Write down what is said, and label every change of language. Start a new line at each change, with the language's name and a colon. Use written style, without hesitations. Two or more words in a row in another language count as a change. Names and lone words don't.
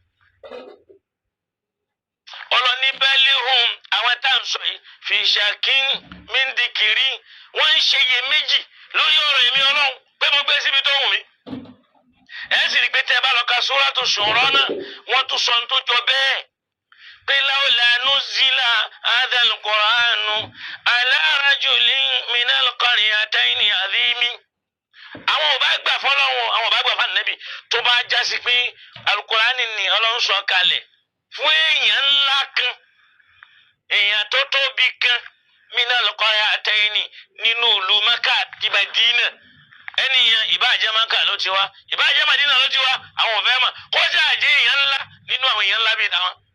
Yoruba: Ọlọ́ni balihum àwọn tá à ń sọ yìí
Arabic: في شك من ذكري
Yoruba: wọ́n ń ṣe iyèméjì lórí ọ̀rọ̀ èmi Ọlọ́run pé mo gbé síbi tó wù mí. ẹ sì rí pé tẹ́ bá lọ ka Suratu Shura náà wọ́n tún sọ tó jọ bẹ́ẹ̀ pé
Arabic: لولا نزل هذا القرآن على رجل من القريتين عظيم.
Yoruba: àwọn ò bá gbà fọlọ́wọ́ àwọn ò bá gbà fún Ànábì tó bá jásí pé alukurani ni Ọlọ́run sọ kalẹ̀ fún èèyàn ńlá kan èèyàn tó tóbi kan
Arabic: من القريتين
Yoruba: nínú ìlú Mákà àti Mádínà ẹnìyàn ìbáàjẹ́ Mákà ló ti wá ìbáàjẹ́ Mádínà ló ti wá àwọn ò fẹ́ mọ̀ kó jáde èèyàn ńlá nínú àwọn èèyàn ńlá bíi táwọn.